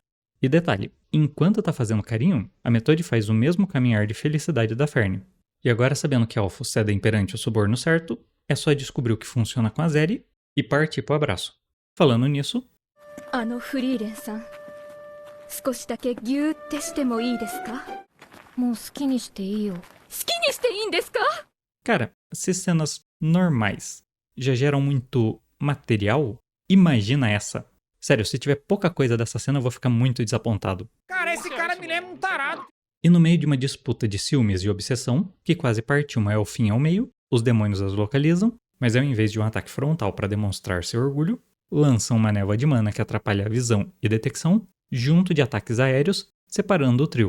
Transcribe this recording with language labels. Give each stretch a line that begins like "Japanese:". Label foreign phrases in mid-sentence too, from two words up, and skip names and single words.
Portuguese: E detalhe, enquanto tá fazendo carinho, a Methode faz o mesmo caminhar de felicidade da Fern. E agora sabendo que elfos cedem perante o suborno certo, é só descobrir o que funciona com a Zeri e partir pro abraço. Falando nisso...
Japanese: 少しだけギューってしてもいいですか？もう好きにしていいよ。好きにしていいんですか？
Portuguese: Cara, se cenas normais já geram muito material, imagina essa. Sério, se tiver pouca coisa dessa cena eu vou ficar muito desapontado. Cara, esse cara me lembra um tarado. E no meio de uma disputa de ciúmes e obsessão, que quase parte uma elfinha ao meio, os demônios as localizam, mas ao invés de um ataque frontal para demonstrar seu orgulho, lançam uma névoa de mana que atrapalha a visão e detecção, junto de ataques aéreos, separando o trio.